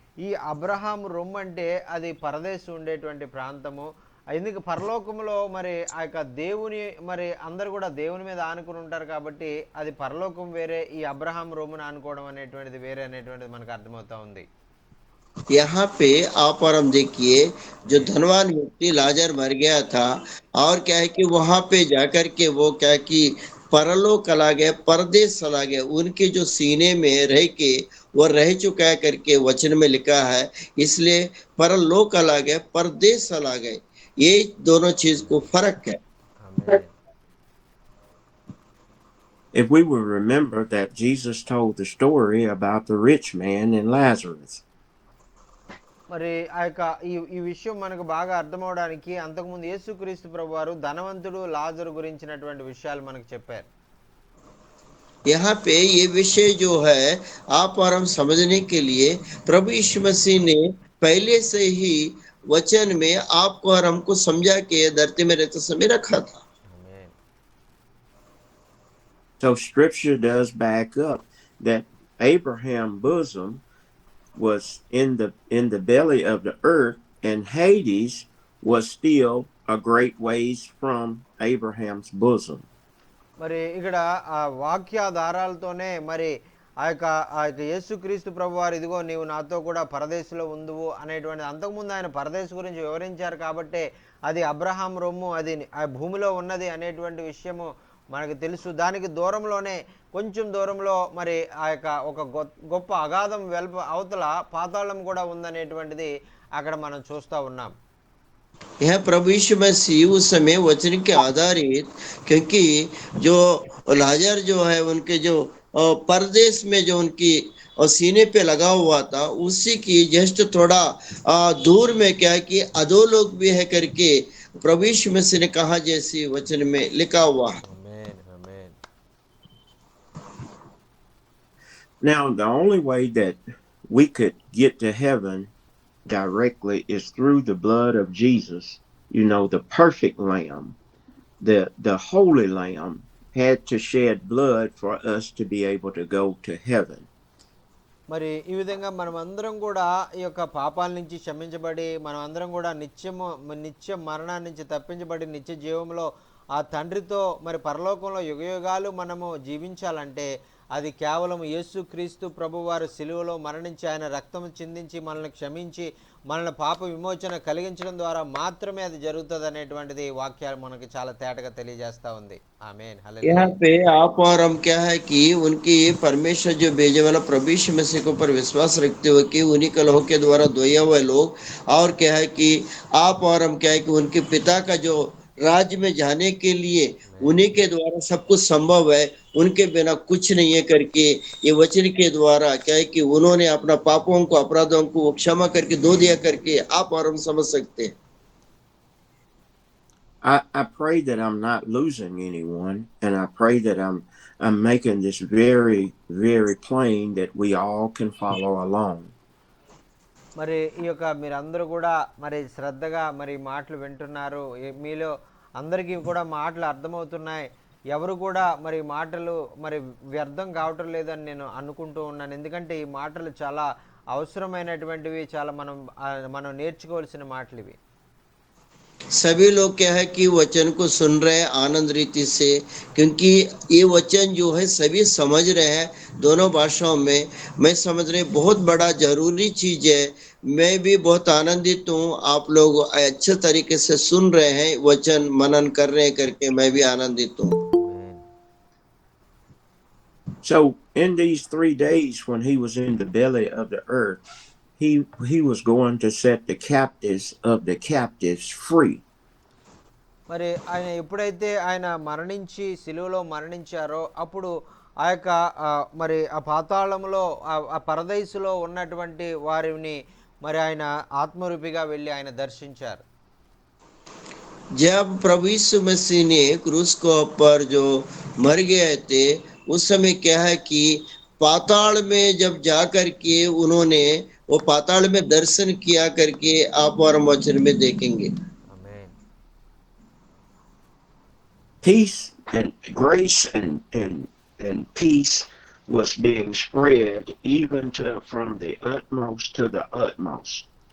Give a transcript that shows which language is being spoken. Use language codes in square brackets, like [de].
[te] ఈ అబ్రహాము రొమ్ము అంటే అది పరదేశం ఉండేటువంటి ప్రాంతము. ఎందుకు పరలోకంలో మరి ఆ యొక్క దేవుని మరి అందరు కూడా దేవుని మీద ఆనుకుని ఉంటారు కాబట్టి అది పరలోకం వేరే, ఈ అబ్రహాం రొమ్మున ఆనుకోవడం అనేటువంటిది వేరే అనేటువంటిది మనకు అర్థమవుతా ఉంది. [hi] यहाँ पे आप और हम देखिए, जो धनवान व्यक्ति लाजर मर गया था, और क्या है कि वहां पे जाकर के वो क्या है कि परलोक चला गया, परदेश चला गया, उनके जो सीने में रह के वो रह चुका है करके वचन में लिखा है। इसलिए परलोक चला गया, परदेश चला गए, ये दोनों चीज को फर्क है। [te] ఆమేన్. [en] If we will remember that Jesus told the story about the rich man and Lazarus. [te] మరి ఆ యొక్క ఈ విషయం మనకు బాగా అర్థమవడానికి అంతకుముందు యేసుక్రీస్తు ప్రభువారు ధనవంతుడు లాజరు గురించినటువంటి విషయాలు మనకు చెప్పారు. [hi] यहाँ पे ये विषय जो है आप और हम समझने के लिए प्रभु यीशु मसीह ने पहले से ही वचन में आपको और हमको समझा के धरती में रहते समय रखा था। [te] ఆమేన్. [en] So scripture does back up that Abraham's bosom was in the belly of the earth, and Hades was still a great ways from Abraham's bosom. [te] మరి ఇక్కడ ఆ వాక్యాధారాలతోనే మరి ఆ యొక్క యేసుక్రీస్తు ప్రభువారు ఇదిగో నీవు నాతో కూడా పరదేశంలో ఉందువు అనేటువంటి అంతకుముందు ఆయన పరదేశం గురించి వివరించారు కాబట్టి అది అబ్రహాం రొమ్ము, అది ఆ భూమిలో ఉన్నది అనేటువంటి విషయము మనకు తెలుసు. దానికి దూరంలోనే కొంచెం దూరంలో మరి ఆ యొక్క ఒక గొప్ప అగాధం అవతల పాతాళం కూడా ఉందనేటువంటిది అక్కడ మనం చూస్తూ ఉన్నాం. [hi] यह प्रभु यीशु मसीह उस समय वचन के आधारित, क्योंकि जो लाजर जो है उनके जो परदेश में जो उनकी सीने पे लगा हुआ था, उसी की जस्ट थोड़ा दूर में क्या है कि अधोलोक भी है करके प्रभु यीशु मसीह ने कहा, जैसी वचन में लिखा हुआ है। [te] ఆమేన్, ఆమేన్. [en] Now, the only way that we could get to heaven directly is through the blood of Jesus. You know, the perfect lamb, the holy lamb had to shed blood for us to be able to go to heaven. [te] మరి ఈ విధంగా మనమందరం కూడా ఈ యొక్క పాపాల నుంచి క్షమించబడి మనమందరం కూడా నిత్య మరణాన్ని నుంచి తప్పించబడి నిత్య జీవంలో ఆ తండ్రితో మరి పరలోకంలో యుగయుగాలు మనము జీవించాలంటే అది కేవలం యేసుక్రీస్తు ప్రభువారు సిలువలో మరణించి ఆయన రక్తం చిందించి మనల్ని క్షమించి మనల్ని పాప విమోచన కలిగించడం ద్వారా మాత్రమే అది జరుగుతుంది అనేటువంటిది వాక్యాలు మనకి చాలా తేటగా తెలియజేస్తా ఉంది. ఆమేన్. హల్లెలూయా. [hi] यहाँ पे आप और हम क्या है कि उनकी परमेश्वर जो भेजे वाला प्रभु यीशु मसीह के ऊपर विश्वास रखते हुए कि उन्हीं के लहू के द्वारा धोए हुए लोग, और क्या है कि आप और हम क्या है कि उनके पिता का जो राज्य में जाने के लिए उन्हीं के द्वारा सब कुछ संभव है, उनके बिना कुछ नहीं है करके ये वचन के द्वारा क्या है कि उन्होंने अपना पापों को अपराधों को क्षमा करके धो दिया करके आप और हम समझ सकते हैं. [en] I pray that I'm not losing anyone, and I pray that I'm making this very, very plain that we all can follow along. [te] మరి ఈ యొక్క మీరందరూ కూడా మరి శ్రద్ధగా మరి మాటలు వింటున్నారు. మీలో అందరికీ కూడా మాటలు అర్థమవుతున్నాయి. ఎవరు కూడా మరి మాటలు మరి వ్యర్థం కావటం లేదని నేను అనుకుంటూ ఉన్నాను. ఎందుకంటే ఈ మాటలు చాలా అవసరమైనటువంటివి, చాలా మనం నేర్చుకోవాల్సిన మాటలు ఇవి. [hi] सभी लोग क्या है कि वचन को सुन रहे हैं आनंद रीति से, क्योंकि ये वचन जो है सभी समझ रहे हैं दोनों भाषाओं में. मैं समझ रहे बहुत बड़ा जरूरी चीज है. मैं भी बहुत आनंदित हूँ, आप लोग अच्छे तरीके से सुन रहे हैं, वचन मनन कर रहे हैं करके मैं भी आनंदित हूँ. [en] So in these 3 days when he was in the belly of the earth, he was going to set the captives of the captives free. [te] మరి ఆయన ఎప్పుడైతే ఆయన మరణించి సిలువలో మరణించారో అప్పుడు ఆ యొక్క మరి ఆ పాతాళంలో ఆ పరదైసులో ఉన్నటువంటి వారిని మరి ఆయన ఆత్మరూపిగా వెళ్ళి ఆయన దర్శించారు. [hi] जब प्रभु यीशु मसीह ने क्रूस को पर जो मर गए थे उस समय क्या है कि पाताल में जब जा करके उन्होंने वो पाताल में दर्शन किया करके आप और वचन में देखेंगे. [te] ఆమేన్. [en] Peace and grace and peace was being spread even from the utmost to the utmost.